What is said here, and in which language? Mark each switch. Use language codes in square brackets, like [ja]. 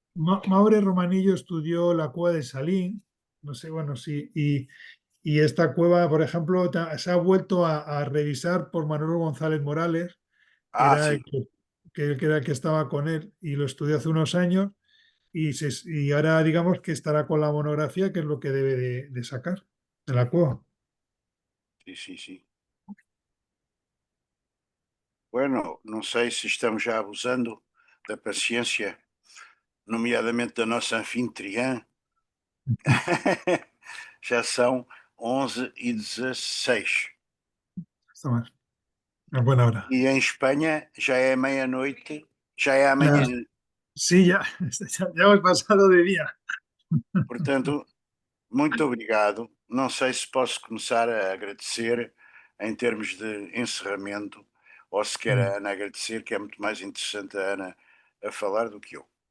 [es] Maure Romanillo estudió la cueva de Salín, no sé, bueno, sí, y esta cueva, por ejemplo, se ha vuelto a revisar por Manolo González Morales, que Ah, era sí. que era el que estaba con él y lo estudió hace unos años. Y ahora digamos que estará con la monografía, que es lo que debe de sacar de la cueva. Sí, sí, sí. [pt] Bueno, não sei se estamos já abusando da paciência, nomeadamente da nossa anfitriã. Já são 11h16. [es] Está mal. Es buena hora. [pt] E em Espanha já é meia-noite, já é [es] Ya, [pt] amanhã. [es] sí, ya hemos pasado de día. [pt] Portanto, muito obrigado. Não sei se posso começar a agradecer em termos de encerramento, ou se quer a Ana agradecer, que é muito mais interessante a Ana a falar do que eu.